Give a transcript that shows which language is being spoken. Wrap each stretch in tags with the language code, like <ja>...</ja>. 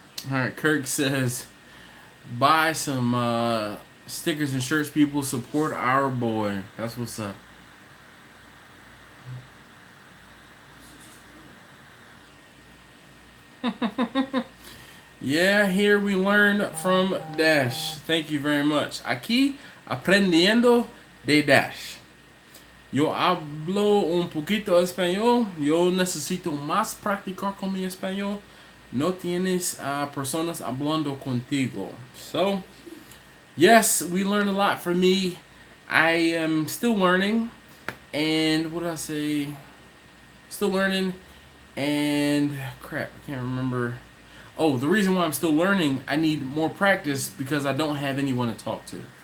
<en>Alright, Kirk says, buy some stickers and shirts, people. Support our boy. That's what's up. Yeah, here we learned from Dash. Thank you very much.</en> <es>Aquí aprendiendo de Dash. Yo hablo un poquito español. Yo necesito más practicar con mi español. No tienes personas hablando contigo.</es> <en>So, yes, we learned a lot from me. I am still learning. And what did I say? Still learning. And crap, I can't remember. Oh, the reason why I'm still learning, I need more practice because I don't have anyone to talk to.</en>